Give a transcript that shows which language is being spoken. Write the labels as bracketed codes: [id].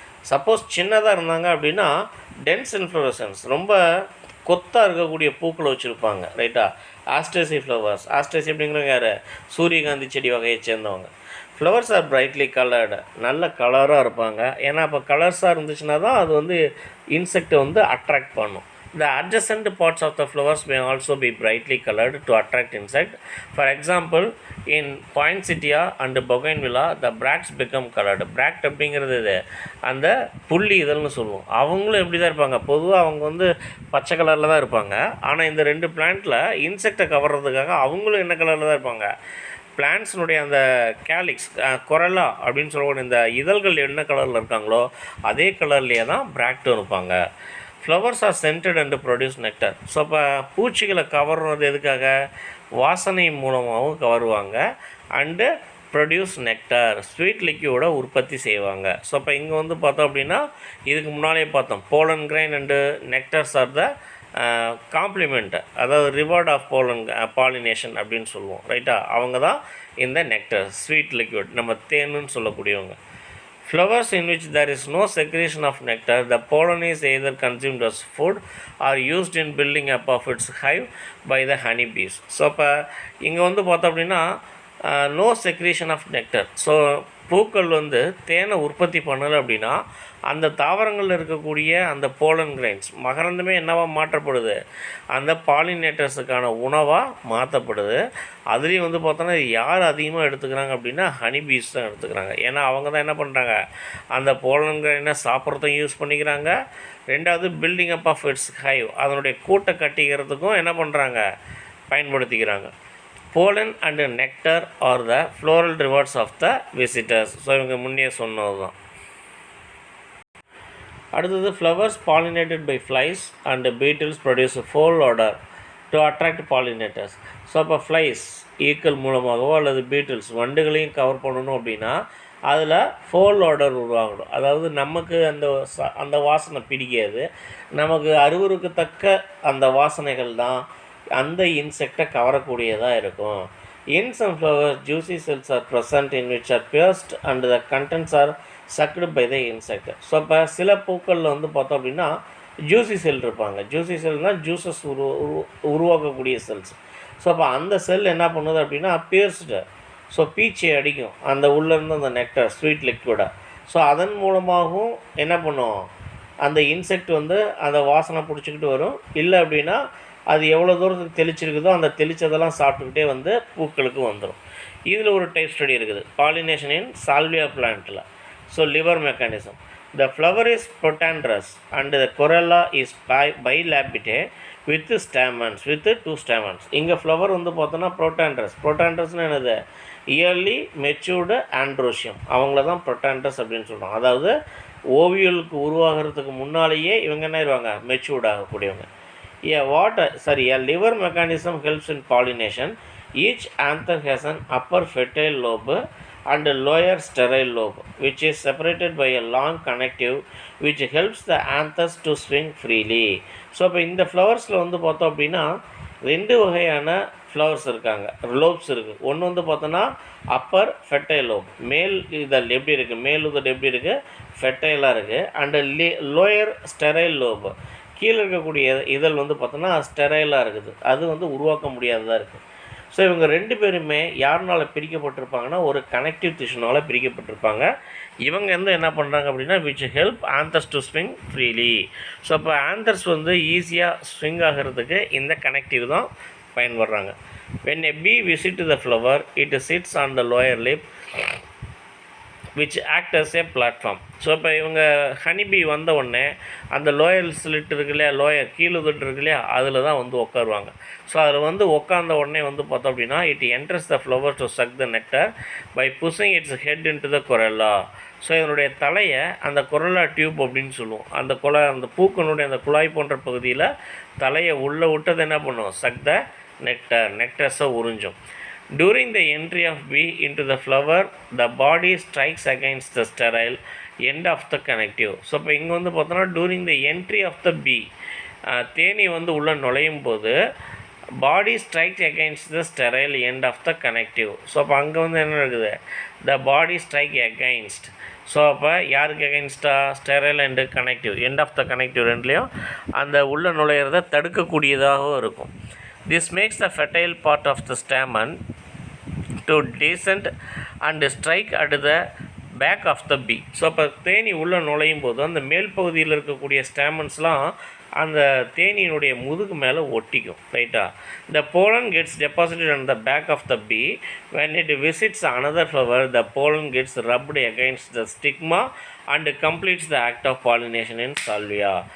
[ta] Suppose சின்னதாக இருந்தாங்க அப்படின்னா டென்ஸ் இன்ஃப்ளோரசன்ஸ் ரொம்ப கொத்தாக இருக்கக்கூடிய பூக்களை வச்சுருப்பாங்க, ரைட்டா. ஆஸ்ட்ரேசி ஃப்ளவர்ஸ், ஆஸ்ட்ரேசி அப்படிங்கிறவங்க யார், சூரியகாந்தி செடி வகையை சேர்ந்தவங்க. [en] flowers are brightly coloured, [ta] நல்ல கலராக இருப்பாங்க. ஏன்னா இப்போ கலர்ஸாக இருந்துச்சுன்னா தான் அது வந்து இன்செக்டை வந்து அட்ராக்ட் பண்ணும். [en] The adjacent parts of the flowers may also be brightly colored to attract insect. For example, in poinsettia and bougainvillea, the bracts become colored. [ta] Bract அப்படிங்கிறது இது அந்த புள்ளி இதழ்னு சொல்லுவோம். அவங்களும் எப்படி தான் இருப்பாங்க, பொதுவாக அவங்க வந்து பச்சை கலரில் தான் இருப்பாங்க. ஆனால் இந்த 2 பிளான்ட்டில் இன்செக்டை கவர்றதுக்காக அவங்களும் என்ன கலரில் தான் இருப்பாங்க, பிளான்ட்ஸினுடைய அந்த கேலிக்ஸ் கொரலா அப்படின்னு சொல்லக்கூடிய இந்த இதழ்கள் என்ன கலரில் இருக்காங்களோ அதே கலர்லேயே தான் பிராக்டும் இருப்பாங்க. [en] Flowers are scented and produce nectar. [ta] So அப்போ பூச்சிகளை கவர்றது எதுக்காக, வாசனை மூலமாகவும் கவருவாங்க. [en] and produce nectar, [ta] ஸ்வீட் லிக்யூடை உற்பத்தி செய்வாங்க. ஸோ அப்போ இங்கே வந்து பார்த்தோம் அப்படின்னா இதுக்கு முன்னாலே பார்த்தோம் [en] pollen grain and nectars are the complement, அதாவது reward of pollination [ta] அப்படின்னு சொல்லுவோம், ரைட்டா. அவங்க தான் இந்த நெக்டர் ஸ்வீட் லிக்யூட், நம்ம தேனுன்னு சொல்லக்கூடியவங்க. [en] Flowers in which there is no secretion of nectar, the pollen is either consumed as food or used in building up of its hive by the honeybees. [ta] So இப்போ இங்கே வந்து பார்த்தோம் அப்படின்னா [en] No secretion of nectar. [ta] So பூக்கள் வந்து தேனை உற்பத்தி பண்ணலை அப்படின்னா அந்த தாவரங்களில் இருக்கக்கூடிய அந்த போலன் கிரைன்ஸ் மகரந்தமே என்னவாக மாற்றப்படுது, அந்த பாலினேட்டர்ஸுக்கான உணவாக மாற்றப்படுது. அதுலேயும் வந்து பார்த்தோன்னா யார் அதிகமாக எடுத்துக்கிறாங்க அப்படின்னா ஹனிபீஸ் தான் எடுத்துக்கிறாங்க. ஏன்னா அவங்க தான் என்ன பண்ணுறாங்க, அந்த போலன் கிரைனை சாப்பிட்றதும் யூஸ் பண்ணிக்கிறாங்க. ரெண்டாவது [en] building up of its hive, [ta] அதனுடைய கூட்டை கட்டிக்கிறதுக்கும் என்ன பண்ணுறாங்க, பயன்படுத்திக்கிறாங்க. [en] Pollen and nectar are the floral rewards of the visitors. [ta] So இவங்க முன்னே சொன்னது தான். அடுத்தது [en] flowers pollinated by flies and beetles produce a foul odor to attract pollinators. [ta] So அப்போ ஃப்ளைஸ் ஈக்கள் மூலமாகவோ அல்லது பீட்டில்ஸ் வண்டுகளையும் கவர் பண்ணணும் அப்படின்னா அதில் ஃபோல் ஆர்டர் உருவாகணும். அதாவது நமக்கு அந்த வாசனை பிடிக்காது, நமக்கு அருவருக்கத்தக்க அந்த வாசனைகள் தான் அந்த இன்செக்டை கவரக்கூடியதாக இருக்கும். [en] In some flowers, juicy cells are present in which are pierced and the contents are sucked by the insect. [ta] So இப்போ சில பூக்களில் வந்து பார்த்தோம் அப்படின்னா ஜூசி செல் இருப்பாங்க. ஜூசி செல்னால் ஜூஸஸ் உருவாக்கக்கூடிய செல்ஸ். ஸோ அப்போ அந்த செல் என்ன பண்ணுது அப்படின்னா பியர்ஸ்டு, ஸோ பீச்சை அடிக்கும் அந்த உள்ளேருந்து அந்த நெக்டர் ஸ்வீட் லிக்விடை. ஸோ அதன் மூலமாகவும் என்ன பண்ணும், அந்த இன்செக்ட் வந்து அந்த வாசனை பிடிச்சிக்கிட்டு வரும். இல்லை அப்படின்னா அது எவ்வளோ தூரத்துக்கு தெளிச்சிருக்குதோ அந்த தெளித்ததெல்லாம் சாப்பிட்டுக்கிட்டே வந்து பூக்களுக்கு வந்துடும். இதில் ஒரு டைப் ஸ்டடி இருக்குது, pollination in salvia பிளான்ட்டில். [en] So lever mechanism. The flower is protandrous and the corolla is bilabiate with stamens with 2 stamens. [ta] இங்கே ஃப்ளவர் வந்து பார்த்தோன்னா ப்ரொட்டாண்ட்ரஸ்னு என்னது, [en] early matured androecium, [ta] அவங்கள தான் ப்ரொட்டாண்ட்ரஸ் அப்படின்னு சொல்கிறோம். அதாவது ஓவியலுக்கு உருவாகிறதுக்கு முன்னாலேயே இவங்க என்ன ஆயிடுவாங்க, matured ஆகக்கூடியவங்க. [en] A liver mechanism helps in pollination. Each anther has an upper fertile lobe and a lower sterile lobe, which is separated by a long connective which helps the anthers to swing freely. [ta] So இப்போ இந்த ஃப்ளவர்ஸில் வந்து பார்த்தோம் அப்படின்னா 2 வகையான flowers இருக்காங்க, லோப்ஸ் இருக்குது. ஒன்று வந்து பார்த்தோன்னா அப்பர் ஃபெர்டைல் லோப், மேல் இதழ் எப்படி இருக்குது, மேல் உதடு எப்படி இருக்குது, ஃபெர்டைலாக இருக்குது. அண்டு லோயர் ஸ்டெரைல் லோப், கீழே இருக்கக்கூடிய இதழ் வந்து பார்த்தோன்னா ஸ்டெரைலாக இருக்குது, அது வந்து உருவாக்க முடியாததாக இருக்குது. ஸோ இவங்க 2 பேருமே யாருனால் பிரிக்கப்பட்டிருப்பாங்கன்னா ஒரு கனெக்டிவ் டிஷ்யூனால் பிரிக்கப்பட்டிருப்பாங்க. இவங்க வந்து என்ன பண்ணுறாங்க அப்படின்னா [en] Which help anthers to swing freely. [ta] So அப்போ ஆந்தர்ஸ் வந்து ஈஸியாக ஸ்விங் ஆகிறதுக்கு இந்த கனெக்டிவ் தான் பயன்படுறாங்க. [en] when a bee visits the flower it sits on the lower lip which act as a platform. [ta] So இப்போ இவங்க ஹனிபி வந்த உடனே அந்த லோயர் ஸ்லிட் இருக்கு இல்லையா, லோயர் கீழுதட்டு இருக்கு இல்லையா, அதில் தான் வந்து உட்காருவாங்க. ஸோ அதில் வந்து உட்காந்த உடனே வந்து பார்த்தோம் அப்படின்னா [en] It enters the flower to suck the nectar by pushing its head into the corolla. [ta] So இதனுடைய தலையை அந்த கொரெல்லா டியூப் அப்படின்னு சொல்லுவோம். அந்த பூக்கனுடைய அந்த குழாய் போன்ற பகுதியில் தலையை உள்ளே விட்டது என்ன பண்ணும், சக் த நெக்டர்ஸை உறிஞ்சும். [en] During the entry of bee into the flower, the body strikes against the sterile end of the connective. [ta] So இப்போ இங்கே வந்து பார்த்தோன்னா [en] during the entry of the bee, [ta] Theni வந்து உள்ளே நுழையும் போது [en] Body strike against the sterile end of the connective. [ta] So அப்போ அங்கே வந்து என்ன இருக்குது, [en] The body strike against. [ta] ஸோ அப்போ யாருக்கு அகெயின்ஸ்டாக, sterile and connective, end of the connective ரெண்டுலேயும் அந்த உள்ளே நுழையிறத தடுக்கக்கூடியதாகவும் இருக்கும். [en] This makes the fertile part of the stamen to descend and strike at the back of the bee. [ta] So அப்போ தேனி உள்ளே நுழையும் போது அந்த மேல் பகுதியில் இருக்கக்கூடிய ஸ்டாமன்ஸ்லாம் அந்த தேனியினுடைய முதுகு மேலே ஒட்டிக்கும், ரைட்டா. [en] The pollen gets deposited on the back of the bee. When it visits another flower, the pollen gets rubbed against the stigma and completes the act of pollination in salvia.